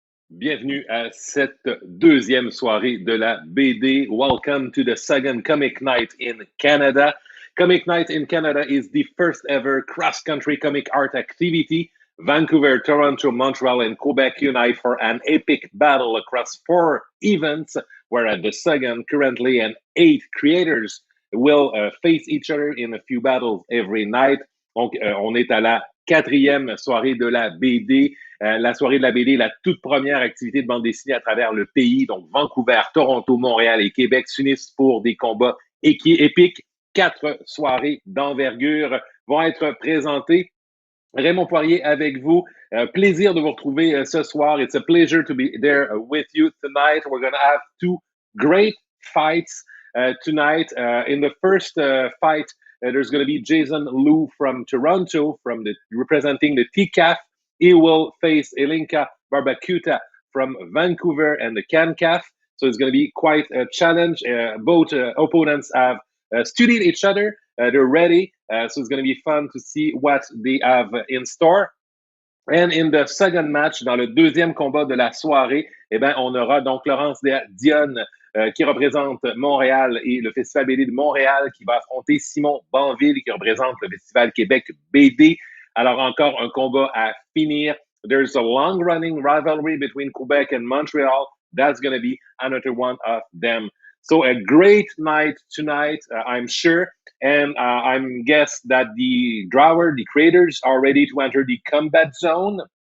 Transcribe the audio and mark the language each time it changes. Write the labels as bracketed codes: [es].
[fr] Bienvenue à cette deuxième soirée de la BD. [en] Welcome to the second Comic Night in Canada. Comic Night in Canada is the first ever cross-country comic art activity. Vancouver, Toronto, Montreal, and Quebec unite for an epic battle across 4 events, where at the second, currently, and 8 creators will face each other in a few battles every night. [fr] Donc, on est à la quatrième soirée de la BD. La soirée de la BD, la toute première activité de bande dessinée à travers le pays. Donc, Vancouver, Toronto, Montréal et Québec s'unissent pour des combats épiques. 4 soirées d'envergure vont être présentées. Raymond Poirier avec vous. Plaisir de vous retrouver ce soir. [en] It's a pleasure to be there with you tonight. We're going to have 2 great fights tonight. In the first fight, there's going to be Jason Liu from Toronto, representing the TCAF. He will face Ilinca Barbacuta from Vancouver and the MCAF. So it's going to be quite a challenge. Both opponents have studied each other. They're ready. So it's going to be fun to see what they have in store. And in the second match, [fr] dans le deuxième combat de la soirée, eh ben, on aura donc Laurence Dionne qui représente Montréal et le Festival BD de Montréal qui va affronter Simon Bainville qui représente le Festival Québec BD. Alors encore un combat à finir. [en] There's a long-running rivalry between Quebec and Montreal. That's going to be another one of them. So a great night tonight, I'm sure. And I'm guess that the creators are ready to enter the combat zone.